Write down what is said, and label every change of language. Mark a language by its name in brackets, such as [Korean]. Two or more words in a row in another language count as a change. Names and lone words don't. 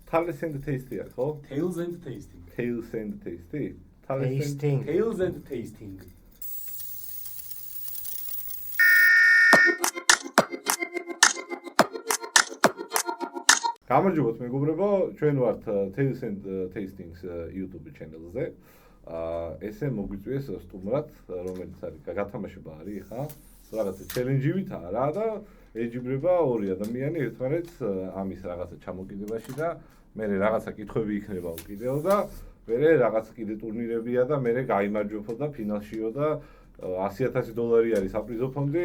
[Georgian] Tales and tasty არის, ხო? Tales and tasting. Tales and tasty? Tasting. Tales and tasting. გამარჯობათ მეგობრებო, ჩვენ ვართ Tales and Tastings [English] YouTube channel- [Georgian] ზე. ესე მოგვიწვიეს სტუმრად, რომელიც არის გათამაშება არის ხა, რაღაცა challenge-ივით არა და ეჯიბრება ორი ადამიანი ერთმანეთს ამის რაღაცა ჩამოკიდებაში და მე რაღაცა კითხვები იქნება უკიდეო და მე რაღაცა კიდე ტურნირებია და მე გაიმარჯვებო და ფინალშიო და $100,000 არის საპრიზო ფონდი.